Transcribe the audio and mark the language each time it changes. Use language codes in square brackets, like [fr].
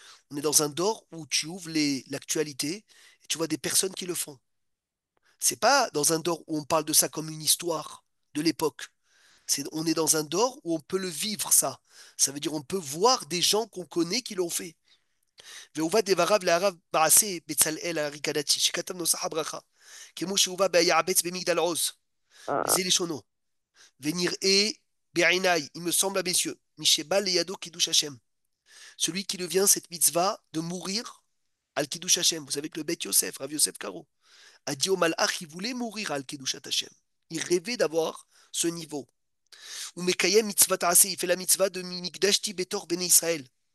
[fr] On est dans un dor où tu ouvres l'actualité et tu vois des personnes qui le font. C'est pas dans un dor où on parle de ça comme une histoire de l'époque. On est dans un dor où on peut le vivre, ça. Ça veut dire on peut voir des gens qu'on connaît qui l'ont fait. [he] והובא דבריו להרב מעשה בצלאל הריקדתי, שכתב נוסח הברכה, כמו שהובא ביעבץ במגדל עוז, וזה לשונו, ונראה בעיניי, [fr] il me semble à mes yeux, [he] משבא לידו קידוש השם. [fr] Celui qui devient cette mitzvah de mourir al Kiddush Hashem. Vous savez que le Beth Yosef, Rav Yosef Karo, a dit au Malach, il voulait mourir al Kiddush Hashem. Il rêvait d'avoir ce niveau. Ou Mekayem mitzvah ta'aseh, il fait la mitzvah de [he] Mikdashti Betor Bene Israël.